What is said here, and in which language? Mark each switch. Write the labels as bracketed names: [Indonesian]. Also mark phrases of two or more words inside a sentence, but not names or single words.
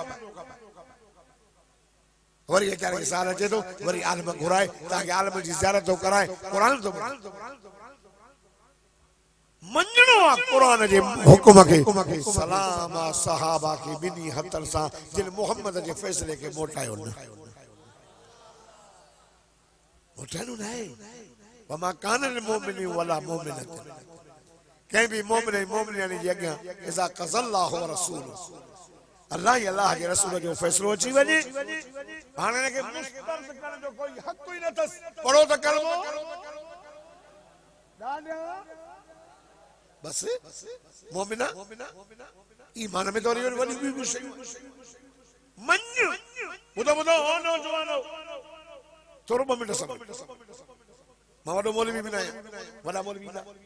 [Sindhi] वरी वीचारे खे साल अचे थो, वरी आलम घुराए ताकि आलम जी ज़ियारत थो कराए, कुरान थो मञणो आहे कुरान जे हुकुम खे। सलाम आहे सहाबा खे ॿिन्ही हथनि सां जिन मोहम्मद जे फ़ैसिले खे मोटायो न, मोटाइणो न आहे। [Arabic] وما كان للمؤمن ولا مؤمنة, [Sindhi] कहीं भी मोमिन मोमिन जी अॻियां [Arabic] إذا قضى الله ورسوله [Sindhi] अल्लाह ही अल्लाह जे रसूल जो फ़ैसिलो अची वञे हाणे हिनखे मुस्तर्द करण जो कोई हक़ ई न अथसि पढ़ो त कलमो बस मोमिना ईमान में तो वॾी ॿी शयूं मञ ॿुधो ॿुधो ओ नौजवानो थोरो 2 मिंट समय मां वॾो मौलवी बि न आहियां वॾा मौलवी न